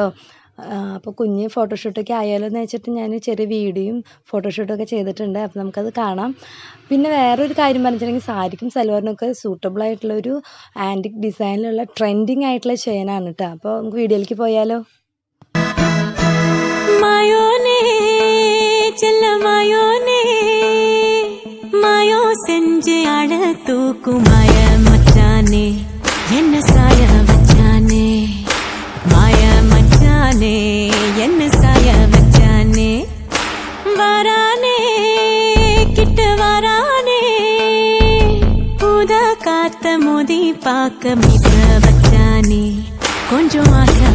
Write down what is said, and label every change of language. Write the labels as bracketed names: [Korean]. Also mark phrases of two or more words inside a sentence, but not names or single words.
[Malayalam] അപ്പോൾ കുഞ്ഞ് ഫോട്ടോഷൂട്ടൊക്കെ ആയാലോ എന്ന് വെച്ചിട്ട് ഞാൻ ചെറിയ വീഡിയോയും ഫോട്ടോഷൂട്ടൊക്കെ ചെയ്തിട്ടുണ്ട്. അപ്പോൾ നമുക്കത് കാണാം. പിന്നെ വേറൊരു കാര്യം പറഞ്ഞിട്ടുണ്ടെങ്കിൽ സാരിക്കും സൽവാറിനൊക്കെ സൂട്ടബിൾ ആയിട്ടുള്ളൊരു ആൻറ്റിക് ഡിസൈനിലുള്ള ട്രെൻഡിങ് ആയിട്ടുള്ള ചെയിനാണ് കേട്ടോ. അപ്പോൾ നമുക്ക് വീഡിയോയിലേക്ക് പോയാലോ. [Tamil] மாயோ செஞ்சு அழ தூக்குமாய மச்சானே, என்ன சாய வச்சானே, மாய மச்சானே, என்ன சாய வச்சானே, வரானே கிட்ட வரானே, புத காத்த மோதி பாக்க மீச வச்சானே, கொஞ்சம்